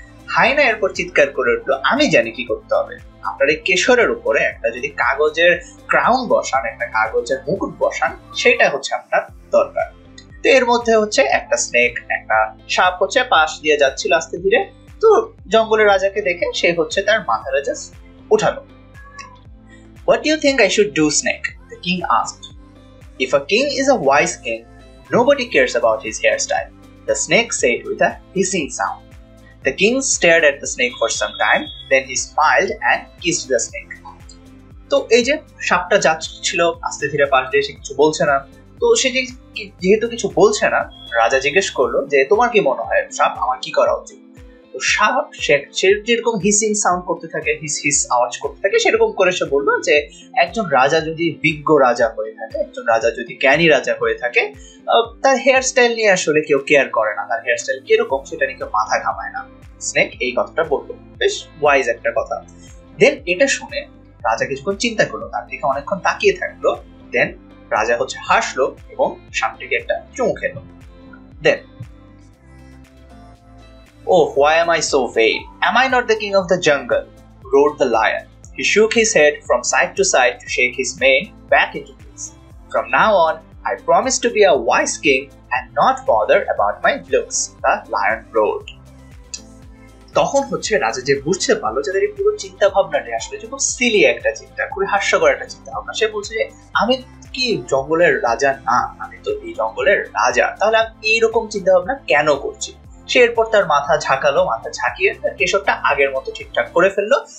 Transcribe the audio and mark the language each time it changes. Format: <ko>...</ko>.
<bn>হায়না এরপর চিৎকার করে উঠলো, আমি জানি কি করতে হবে, আপনার এই কেশরের উপরে একটা যদি কাগজের ক্রাউন বসান, একটা কাগজের মুকুট বসান, সেটা হচ্ছে আপনার দরকার। তো এর মধ্যে হচ্ছে একটা স্নেক, একটা সাপ হচ্ছে পাশ দিয়ে যাচ্ছিল আস্তে ধীরে। তো জঙ্গলের রাজাকে দেখে সে হচ্ছে তার মাথাটা just উঠালো।</bn> <en>What do you think I should do, Snake? The king asked. If a king is a wise king, nobody cares about his hairstyle, the snake said with a hissing sound. The king stared at the snake for some time, then he smiled and kissed the snake.</en> <bn>তো এই যে সাপটা যাচ্ছিল আস্তে ধীরে পাশ দিয়ে, সে কিছু বলছে না। তো সে যেহেতু কিছু বলছে না, রাজা জিজ্ঞেস করলো যে তোমার কি মনে হয় সাপ, আমার কি করা উচিত? তো সাপ সে যেরকম হিসিং সাউন্ড করতে থাকে, হিস হিস আওয়াজ করতে থাকে, সেরকম করে সে বললো যে একজন রাজা যদি বিজ্ঞ রাজা হয়ে থাকে, একজন রাজা যদি জ্ঞানী রাজা হয়ে থাকে, তার হেয়ার স্টাইল নিয়ে আসলে কেউ কেয়ার করে না, তার হেয়ার স্টাইল কিরকম সেটা নিয়ে কেউ মাথা ঘামায় না। স্নেক এই কথাটা বললো, বেশ ওয়াইজ একটা কথা। দেন এটা শুনে রাজা কিছুক্ষণ চিন্তা করলো, তার দিকে অনেকক্ষণ তাকিয়ে থাকলো। দেন রাজা হাসলো এবং সাপটিকে একটা চুমু খেলো।</bn> <en>Then, "Oh, why am I so vain? Am I not the king of the jungle?" roared the lion. He shook his head from side to side to shake his mane back into place. "From now on, I promise to be a wise king and not bother about my looks," the lion roared.</en> <bn>তখন রাজা যে বুঝতে পারলো যে এই পুরো চিন্তা ভাবনাটা আসলে খুব সিলি একটা চিন্তা, খুবই হাস্যকর একটা চিন্তা ভাবনা। সে বলছে যে আমি কি জঙ্গলের রাজা না, আমি তো এই জঙ্গলের রাজা, তাহলে আমি এইরকম চিন্তা ভাবনা কেন করছি? সে এরপর তার মাথা ঝাঁকালো, মাথা ঝাঁকিয়ে তার কেশরটা আগের মতো ঠিকঠাক করে ফেললো।</bn>